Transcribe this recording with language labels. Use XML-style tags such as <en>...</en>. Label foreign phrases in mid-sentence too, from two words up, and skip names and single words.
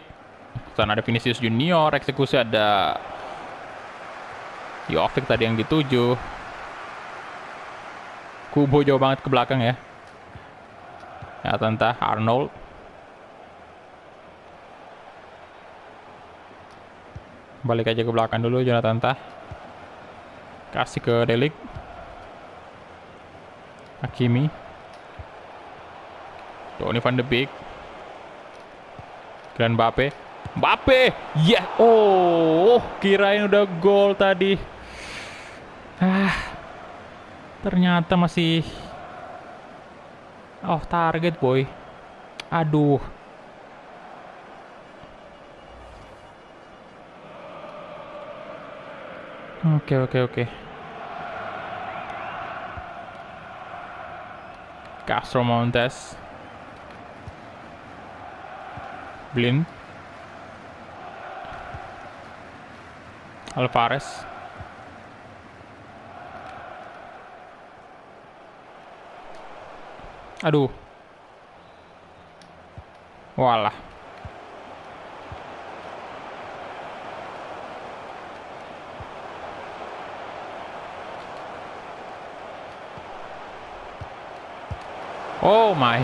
<id>Sana ada Vinicius Junior, eksekusi ada Jovic tadi yang dituju. Kubo jauh banget ke belakang ya. Ya tentah Arnold. Balik aja ke belakang dulu Jonathan Tah. Kasih ke De Ligt. Hakimi. Donny van de Beek. Kylian Mbappe. Mbappe! Yeah! Oh, kirain udah gol tadi. Ternyata masih</id> <en>off target,</en> <id>boy. Aduh. Oke. Castro Montes. Blind. Alvarez. Aduh.</id> <en>Walah. Oh my.</en>